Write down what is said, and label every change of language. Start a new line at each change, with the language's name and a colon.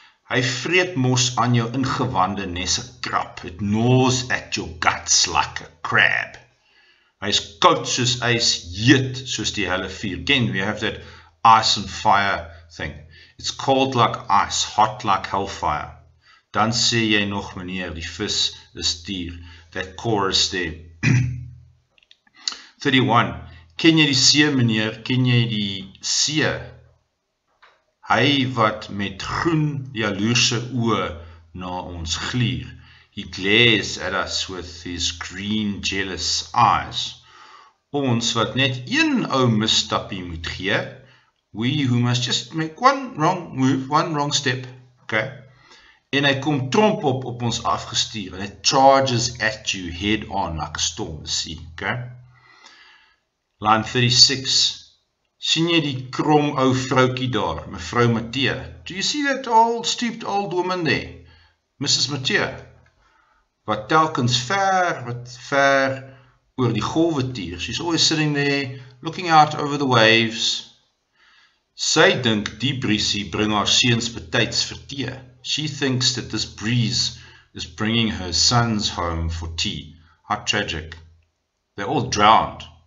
Afrikaans: Hy vreet mos aan jou ingewande nes 'n krab.
English: It gnaws at your guts like a crab.
Afrikaans: Hy is koud soos ys, heet soos die helle vuur.
English: Again, we have that ice and fire thing. It's cold like ice, hot like hellfire.
Afrikaans: Dan sê jy nog, meneer, die vis is duur.
English: That chorus there.
Afrikaans: 31. Ken jy die see, meneer? Ken jy die see? Hy wat met groen jaloerse oë na ons gluur.
English: He glares at us with his green jealous eyes.
Afrikaans: Ons wat net een ou misstappie moet gee.
English: We who must just make one wrong move, one wrong step. Okay?
Afrikaans: En hy kom tromp op ons afgestuur.
English: And it charges at you head on like a storm at sea. Okay? Line 36.
Afrikaans: Sien jy die krom ou vroukie daar, mevrou Matthee?
English: Do you see that old, stooped old woman there? Mrs. Matthee?
Afrikaans: Wat telkens ver oor die golwe tuur.
English: She's always sitting there, looking out over the waves.
Afrikaans: Sy dink die briesie bring haar seuns betyds vir tee.
English: She thinks that this breeze is bringing her sons home for tea. How tragic. They're all drowned.